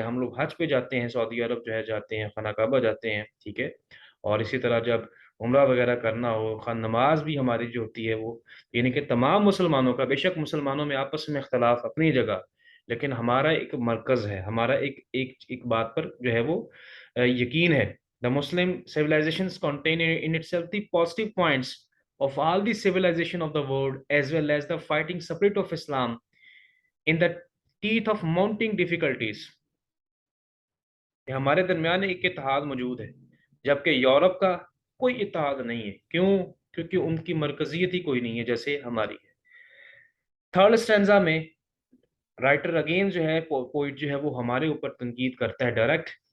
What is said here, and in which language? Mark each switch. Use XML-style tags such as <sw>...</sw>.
<ur>ہم لوگ حج پہ جاتے ہیں، سعودی عرب جو ہے جاتے ہیں، خانہ کعبہ جاتے ہیں. ٹھیک ہے. اور اسی طرح جب عمرہ وغیرہ کرنا ہو، خان نماز بھی ہماری جو ہوتی ہے وہ، یعنی کہ تمام مسلمانوں کا، بے شک مسلمانوں میں آپس میں اختلاف اپنی جگہ، لیکن ہمارا ایک مرکز ہے، ہمارا ایک بات پر جو ہے وہ یقین ہے.</ur> <en>The Muslim civilizations contain in itself the positive points of all the civilization of the world, as well as the fighting spirit of Islam in the teeth of mounting difficulties.</en> <ur>کہ ہمارے درمیان ایک اتحاد موجود ہے جبکہ یورپ کا کوئی اتحاد نہیں ہے. کیوں؟ کیونکہ ان کی مرکزیت ہی کوئی نہیں ہے جیسے ہماری ہے. تھرڈ اسٹینزا میں رائٹر اگین جو ہے، پوئٹ جو ہے وہ ہمارے اوپر تنقید کرتا ہے ڈائریکٹ.</ur>